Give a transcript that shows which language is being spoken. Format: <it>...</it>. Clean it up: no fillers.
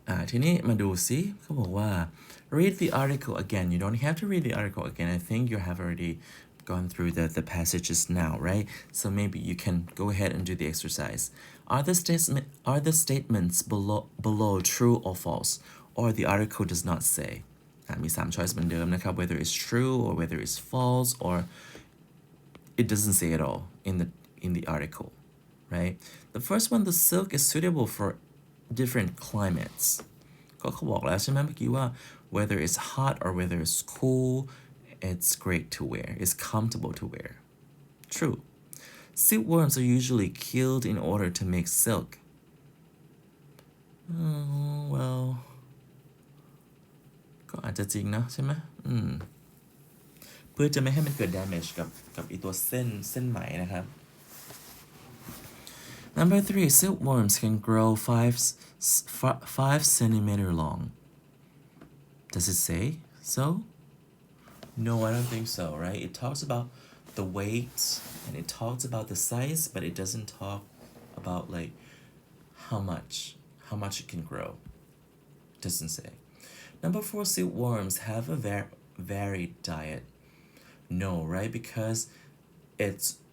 <th>ทีนี้มาดูซิเขาบอกว่า</th> <en>read the article again you don't have to read the article again I think you have already gone through the passages now right so maybe you can go ahead and do the exercise are the statements below true or false or the article does not say</en> <th>มี3 choice เหมือนเดิมนะครับ</th> <en>whether it's true or whether it's false or it doesn't say at all in the article, right? The first one, the silk is suitable for different climates.</en> <th>ก็เขาบอกแล้วใช่ไหมเมื่อกี้ว่า</th> <en>whether it's hot or whether it's cool, it's great to wear. It's comfortable to wear. True. Silkworms are usually killed in order to make silk.</en> <th>Well, ก็อาจจะจริงนะใช่ไหมเพื่อจะไม่ให้มันเกิด damage กับอีตัวเส้นไหมนะครับ</th> <en>Number 3 silkworms can grow 5 centimeter long Does it say so? No, I don't think so, right? It talks about the weight and it talks about the size, but it doesn't talk about like how much it can grow. It doesn't say. Number 4 silkworms have a varied diet No, right? Because it's</en>